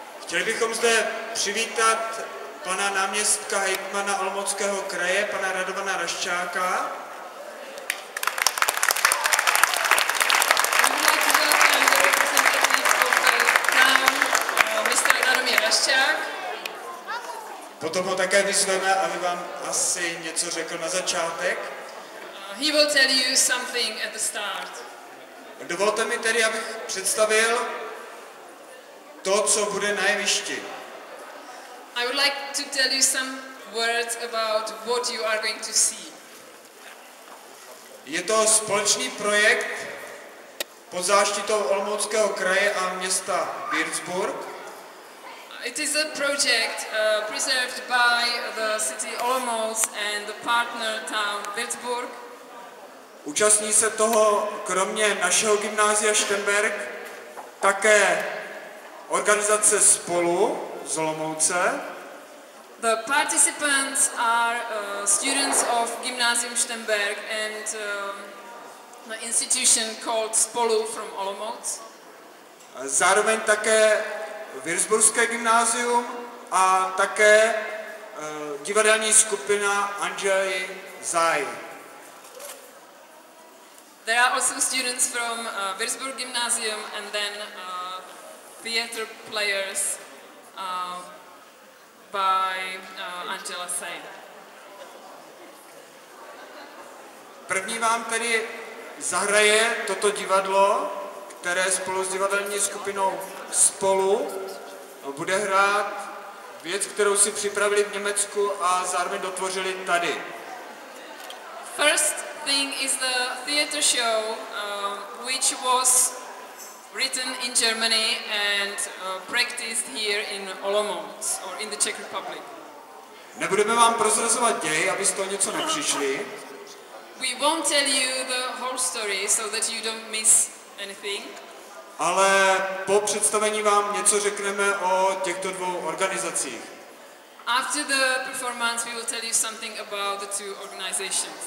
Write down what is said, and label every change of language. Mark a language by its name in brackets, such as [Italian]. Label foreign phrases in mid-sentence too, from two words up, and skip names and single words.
[Czech] Chtěli bychom zde přivítat pana náměstka hejtmana Olomouckého kraje, pana Radovana Raščáka. Potom ho také vyzveme, aby vám asi něco řekl na začátek. [English] He will tell you something at the start. [Czech] Dovolte mi tedy, abych představil to, co bude na jevišti. [English] I would like to tell you some words about what you are going to see. [Czech] Je to společný projekt pod záštitou Olomouckého kraje a města Würzburg. [English] It is a project preserved by the city Olomouc and the partner town Würzburg. [Czech] Účastní se toho kromě našeho gymnázia Štemberk také organizace Spolu z Olomouce. [English] The participants are students of Gymnasium Štemberk and the institution called Spolu from Olomouc. [Czech] Zároveň také Würzburské gymnázium a také divadelní skupina Andrzej Zaj. [English] There are also students from Würzburg Gymnasium and then theater players by Angela Say. [Czech] První vám tedy zahraje toto divadlo, které spolu s divadelní skupinou Spolu bude hrát věc, kterou si připravili v Německu a zároveň dotvořili tady. [English] First thing is the theater show, which was written in Germany and practiced here in Olomouc or in the Czech Republic. [Czech] Nebudeme vám prozrazovat děj, abyste o něco nepřišli. [English] We won't tell you the whole story so that you don't miss anything. [Czech] Ale po představení vám něco řekneme o těchto dvou organizacích. [English] After the performance we will tell you something about the two organizations.